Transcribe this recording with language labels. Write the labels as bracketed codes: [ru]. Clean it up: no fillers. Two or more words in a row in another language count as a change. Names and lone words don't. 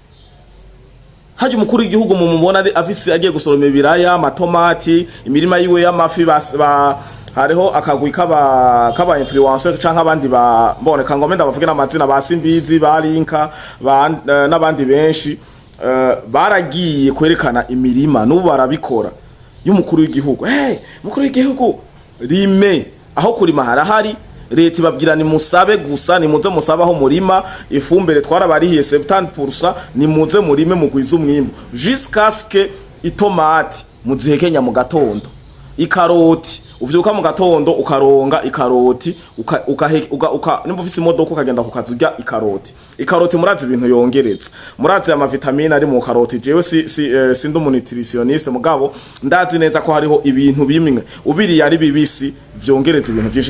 [rn] Haje umukuru w'igihugu mumubona ari afise agiye gusoroma ibiraya, amatomati, imirima yiwe y'amafi, hariho akagwi kaba influencer canke abandi baboneka ngo menda bavuge n'amazina, basimbizi, barinka, n'abandi benshi baragiye kwerekana imirima, n'ubu barabikora y'umukuru w'igihugu. Umukuru w'igihugu rime, aho kurima harahari, leta ibabwira ni musabe gusa, ni muze musabaho murima, ifumbire twarabarihiye 70%, ni muze murime mugwiza umwimbo, [fr] jusqu'à ce que [rn] itomati muzihekenya mu gatondo, ikaroti uvyuka mu gatondo ukaronga ikaroti, nimba ufise imodoka ukagenda kukazurya ikaroti. Murazi ibintu yongereza, murazi ama vitamine ari mu karoti. Jewe sindi umunutritioniste, mugabo ndazi neza ko hariho ibintu bimwe ubiriye ari bibisi vyongereza ibintu vyinshi.